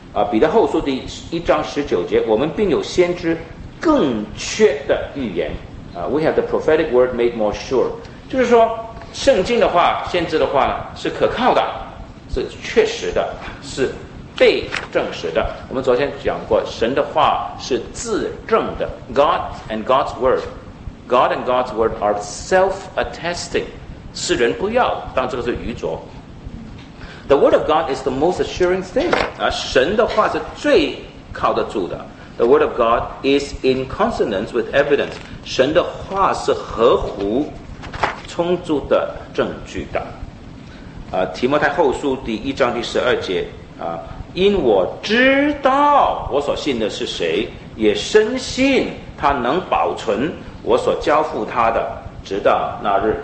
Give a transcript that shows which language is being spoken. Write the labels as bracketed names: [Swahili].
[Chinese] 彼得后书第一章十九节，我们并有先知更确的预言， [English] We have the prophetic word made more sure， [Chinese] 就是说圣经的话先知的话是可靠的，是确实的，是被证实的。我们昨天讲过，神的话是自证的。 [English] God and God's word are self-attesting. [Chinese] 世人不要，当这个是愚拙。 [English] The word of God is the most assuring thing. [Chinese] 神的话是最靠得住的。 [English] The word of God is in consonance with evidence. [Chinese] 神的话是合乎充足的证据的。提摩太后书第一章第十二节，因我知道我所信的是谁，也深信他能保存我所交付他的直到那日。